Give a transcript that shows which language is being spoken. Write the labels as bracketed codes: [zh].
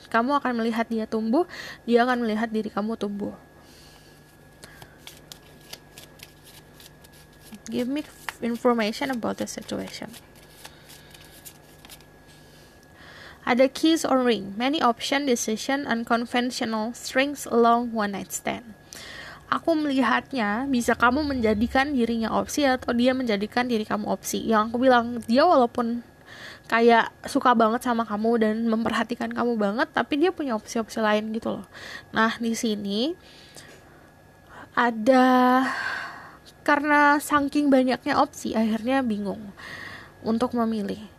[id] Kamu akan melihat dia tumbuh, dia akan melihat diri kamu tumbuh. [en] Give me information about the situation. Ada keys or ring, many option, decision, unconventional, strings along one night stand. [id] Aku melihatnya bisa kamu menjadikan dirinya opsi atau dia menjadikan diri kamu opsi. Yang aku bilang, dia walaupun kayak suka banget sama kamu dan memperhatikan kamu banget, tapi dia punya opsi-opsi lain gitu loh. Nah, di sini ada, karena saking banyaknya opsi, akhirnya bingung untuk memilih.